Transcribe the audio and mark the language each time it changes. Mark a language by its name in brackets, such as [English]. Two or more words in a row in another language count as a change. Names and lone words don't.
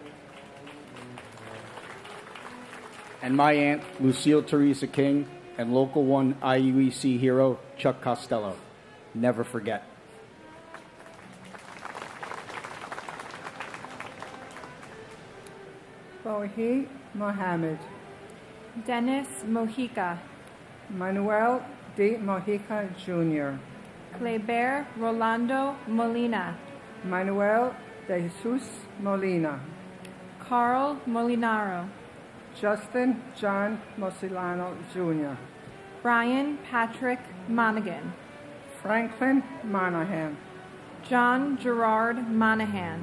[English] And my aunt, Lucille Teresa King, and Local 1 IUEC hero, Chuck Costello. Never forget. Bohi Mohammed, Dennis Mojica, Manuel D. Mojica Jr., Kleber Rolando Molina, Manuel de Jesus Molina, Carl Molinaro, Justin John Mosilano Jr., Brian Patrick Monaghan, Franklin Monahan, John Gerard Monahan,